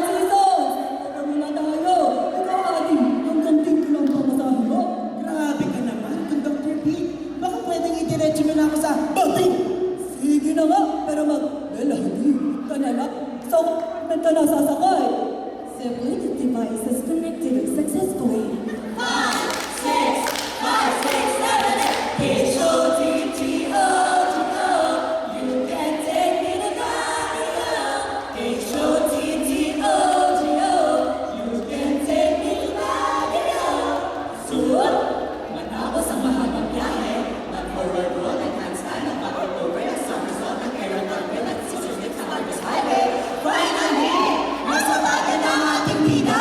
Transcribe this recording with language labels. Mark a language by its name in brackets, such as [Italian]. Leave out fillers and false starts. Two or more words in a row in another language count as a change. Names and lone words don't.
[Filipino] Kapag muna tayo. Ikaw, Adi. Hanggang dito lang pamasahe mo. Grabe ka naman, Conductor B. Baka pwedeng idiretso mo na ako sa Bading! Sige na nga, pero mag-lalaki ka na lang. So, ba't ka nasasakay? [English] The Bluetooth device is connected successfully. 5, 6, 5, 6, 7, 8. H-O-T-T-O-T-O. You can take me to Baguio. H-O-T-T-O-T-O. You can take me to Baguio. [Filipino] Suot! Matapos ang mahabang biyahe, mag- [English] forward roll [Filipino] at handstand ang pag-over at sa result ng [English] aerial carpet [Filipino] at susunod sa Marcos Highway. Finally, nasa Baguio na ang ating bida.